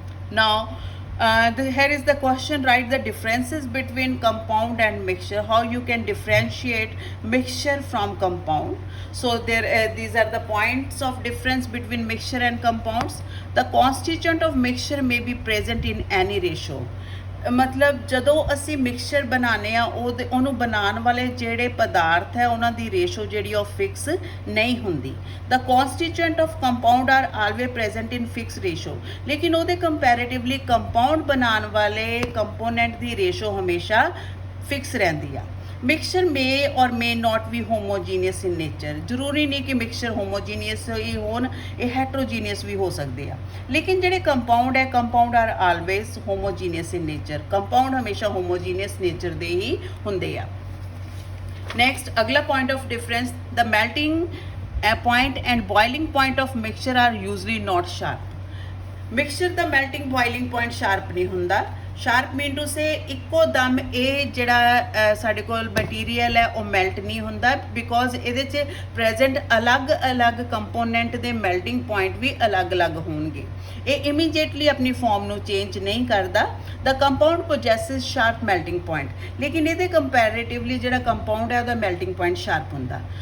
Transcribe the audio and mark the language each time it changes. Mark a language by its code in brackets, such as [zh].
[en] Now here is the question, write the differences between compound and mixture, how you can differentiate mixture from compound. So these are the points of difference between mixture and compounds. The constituent of mixture may be present in any ratio. [pa] ਮਤਲਬ ਜਦੋਂ ਅਸੀਂ mixture ਬਣਾਉਂਦੇ ਆ ਉਹਨੂੰ ਬਣਾਉਣ ਵਾਲੇ ਜਿਹੜੇ ਪਦਾਰਥ ਹੈ ਉਹਨਾਂ ਦੀ ਰੇਸ਼ੋ ਜਿਹੜੀ ਉਹ ਫਿਕਸ ਨਹੀਂ ਹੁੰਦੀ. [en] the constituent of compound are always present in fix ratio, [pa] ਲੇਕਿਨ ਉਹਦੇ ਕੰਪੈਰੇਟਿਵਲੀ ਕੰਪਾਊਂਡ ਬਣਾਉਣ ਵਾਲੇ ਕੰਪੋਨੈਂਟ ਦੀ ਰੇਸ਼ੋ ਹਮੇਸ਼ਾ ਫਿਕਸ ਰਹਿੰਦੀ ਆ. [en] mixture may or may not be homogeneous in nature, [pa] ਜ਼ਰੂਰੀ ਨਹੀਂ ਕਿ ਮਿਕਸਚਰ ਹੋਮੋਜੀਨੀਅਸ ਹੀ ਹੋਣ, ਇਹ ਹੈਟਰੋਜੀਨੀਅਸ ਵੀ ਹੋ ਸਕਦੇ ਆ. ਲੇਕਿਨ ਜਿਹੜੇ ਕੰਪਾਊਂਡ ਹੈ, [en] compound are always homogeneous in nature, [pa] ਕੰਪਾਊਂਡ ਹਮੇਸ਼ਾ ਹੋਮੋਜੀਨੀਅਸ ਨੇਚਰ ਦੇ ਹੀ ਹੁੰਦੇ ਆ. [en] Next ਅਗਲਾ point of difference, the melting point and boiling point of mixture are usually not sharp. [pa] Mixture ਦਾ melting boiling point sharp ਨਹੀਂ ਹੁੰਦਾ. [en] sharp mean to say [pa] ਇੱਕੋ ਦਮ ਇਹ ਜਿਹੜਾ ਸਾਡੇ ਕੋਲ ਮਟੀਰੀਅਲ ਹੈ ਉਹ ਮੈਲਟ ਨਹੀਂ ਹੁੰਦਾ, ਬਿਕੋਜ਼ ਇਹਦੇ 'ਚ ਪ੍ਰੈਜ਼ੈਂਟ ਅਲੱਗ-ਅਲੱਗ ਕੰਪੋਨੈਂਟ ਦੇ ਮੈਲਟਿੰਗ ਪੁਆਇੰਟ ਵੀ ਅਲੱਗ-ਅਲੱਗ ਹੋਣਗੇ. ਇਹ ਇਮੀਡੀਏਟਲੀ ਆਪਣੀ ਫਾਰਮ ਨੂੰ ਚੇਂਜ ਨਹੀਂ ਕਰਦਾ. [en] the compound possesses sharp melting point, [pa] ਲੇਕਿਨ ਇਹਦੇ ਕੰਪੈਰੇਟਿਵਲੀ ਜਿਹੜਾ ਕੰਪਾਊਂਡ ਹੈ ਉਹਦਾ ਮੈਲਟਿੰਗ ਪੁਆਇੰਟ ਸ਼ਾਰਪ ਹੁੰਦਾ.